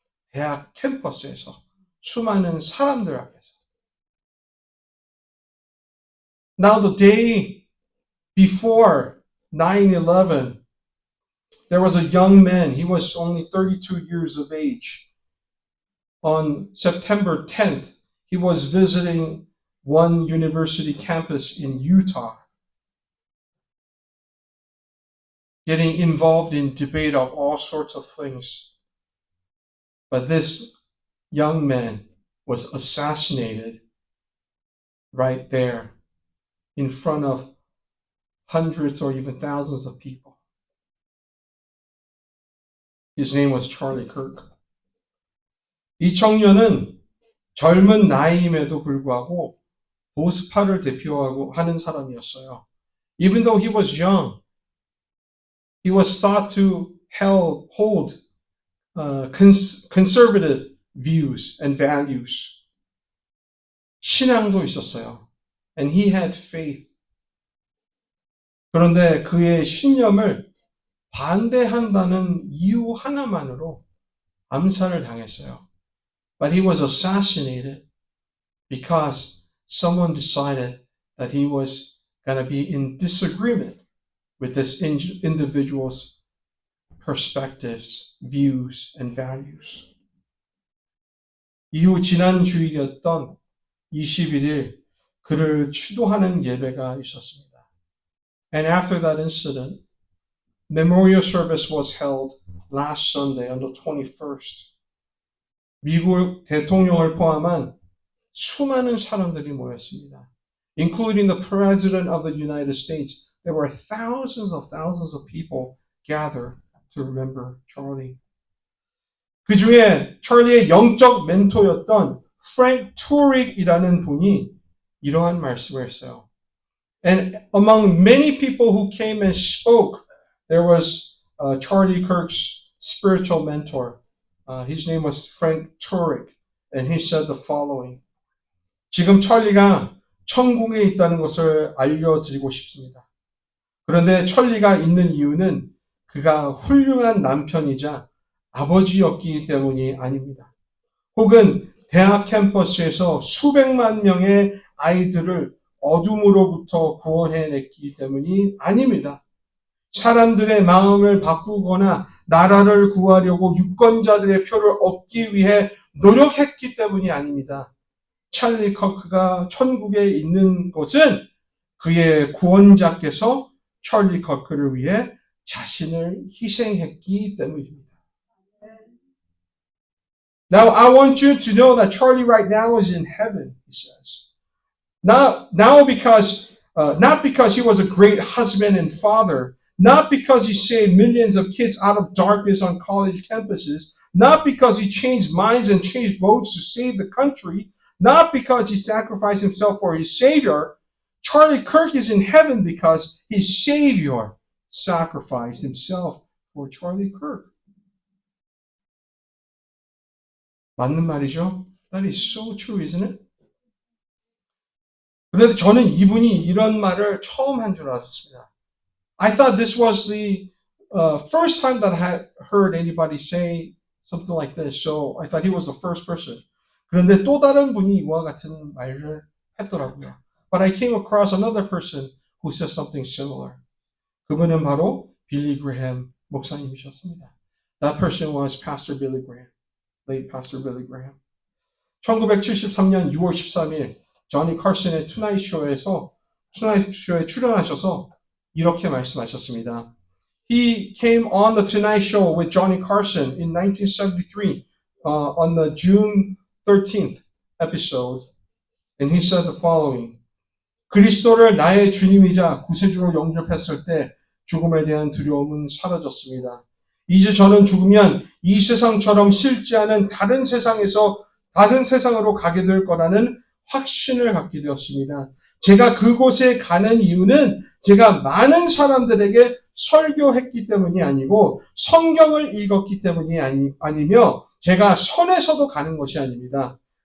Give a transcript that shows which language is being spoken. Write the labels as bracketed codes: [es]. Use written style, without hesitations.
[ko] 대학 캠퍼스에서 수많은 사람들 앞에서. [en] Now the day before 9/11, there was a young man. He was only 32 years of age. On September 10th, he was visiting one university campus in Utah, getting involved in debate of all sorts of things. But this young man was assassinated right there in front of hundreds or even thousands of people. His name was Charlie Kirk. [ko] 이 청년은 젊은 나이임에도 불구하고 보수파를 대표하고 하는 사람이었어요. [en] Even though he was young, he was thought to hold conservative views and values. [ko] 신앙도 있었어요. [en] And he had faith. [ko] 그런데 그의 신념을 반대한다는 이유 하나만으로 암살을 당했어요. [en] But he was assassinated because someone decided that he was going to be in disagreement with this individual's perspectives, views, and values. [ko] 이후 지난 주일이었던 21일 그를 추도하는 예배가 있었습니다. [en] And after that incident, memorial service was held last Sunday on the 21st. [ko] 미국 대통령을 포함한 수많은 사람들이 모였습니다. [en] Including the President of the United States, there were thousands of people gathered to remember Charlie. [ko] 그 중에 찰리의 영적 멘토였던 프랭크 투릭이라는 분이 이러한 말씀을 했어요. [en] And among many people who came and spoke, there was Charlie Kirk's spiritual mentor. His name was Frank Turek, and he said the following. [ko] 지금 찰리가 천국에 있다는 것을 알려드리고 싶습니다. 그런데 찰리가 있는 이유는 그가 훌륭한 남편이자 아버지였기 때문이 아닙니다. 혹은 대학 캠퍼스에서 수백만 명의 아이들을 어둠으로부터 구원해냈기 때문이 아닙니다. 사람들의 마음을 바꾸거나 나라를 구하려고 유권자들의 표를 얻기 위해 노력했기 때문이 아닙니다. 찰리 커크가 천국에 있는 것은 그의 구원자께서 찰리 커크를 위해 자신을 희생했기 때문입니다. [en] Now I want you to know that Charlie right now is in heaven, he says. Not because he was a great husband and father, not because he saved millions of kids out of darkness on college campuses, not because he changed minds and changed votes to save the country, not because he sacrificed himself for his Savior. Charlie Kirk is in heaven because his Savior sacrificed himself for Charlie Kirk. [ko] 맞는 말이죠? [en] That is so true, isn't it? [ko] 그런데 저는 이분이 이런 말을 처음 한 줄 알았습니다. [en] I thought this was the first time that I had heard anybody say something like this. So I thought he was the first person. [ko] 그런데 또 다른 분이 이와 같은 말을 했더라고요. [en] But I came across another person who said something similar. [ko] 그분은 바로 빌리 그레햄 목사님이셨습니다. [en] That person was Pastor Billy Graham, late Pastor Billy Graham. [ko] 1973년 6월 13일 조니 칼슨의 투나잇 쇼에 출연하셔서 이렇게 말씀하셨습니다. [en] He came on the Tonight Show with Johnny Carson in 1973 on the June 13th episode, and he said the following. [ko] 그리스도를 나의 주님이자 구세주로 영접했을 때 죽음에 대한 두려움은 사라졌습니다. 이제 저는 죽으면 이 세상처럼 싫지 않은 다른 세상으로 가게 될 거라는 확신을 갖게 되었습니다. 제가 그곳에 가는 이유는 제가 많은 사람들에게 설교했기 때문이 아니고 성경을 읽었기 때문이 아니며 제가 선에서도 가는 것이 아닙니다.